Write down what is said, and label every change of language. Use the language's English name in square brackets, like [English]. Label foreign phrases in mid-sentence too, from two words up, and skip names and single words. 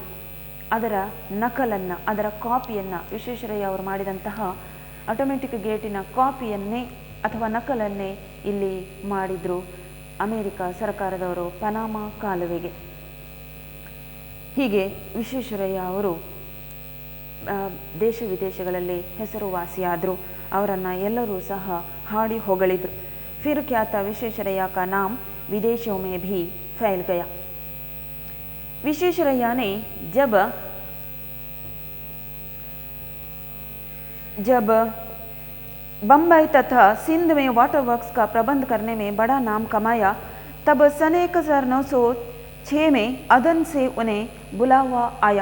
[Kannada] ಅದರ ನಕಲನ್ನು, ಅದರ ಕಾಪಿಯನ್ನು, ವಿಶ್ವೇಶ್ವರಯ್ಯ ಅವರು ಮಾಡಿದಂತಹ ಆಟೋಮೆಟಿಕ್ ಗೇಟಿನ ಕಾಪಿಯನ್ನೇ ಅಥವಾ ನಕಲನ್ನೇ ಇಲ್ಲಿ ಮಾಡಿದರು ಅಮೆರಿಕ ಸರ್ಕಾರದವರು ಪನಾಮ ಕಾಲುವೆಗೆ. ಹೀಗೆ ವಿಶ್ವೇಶ್ವರಯ್ಯ ಅವರು ದೇಶ ವಿದೇಶಗಳಲ್ಲಿ ಹೆಸರುವಾಸಿಯಾದರು. ಅವರನ್ನು ಎಲ್ಲರೂ ಸಹ ಹಾಡಿ ಹೊಗಳಿದರು. [Hindi] फिर ख्यात विश्वेश्वरैया का नाम विदेशों में भी फैल गया. विश्वेश्वरैया ने जब बम्बई तथा सिंध में [English] water works [Hindi] का प्रबंध करने में बड़ा नाम कमाया, तब सन 1906 में अदन से उन्हें बुलावा आया.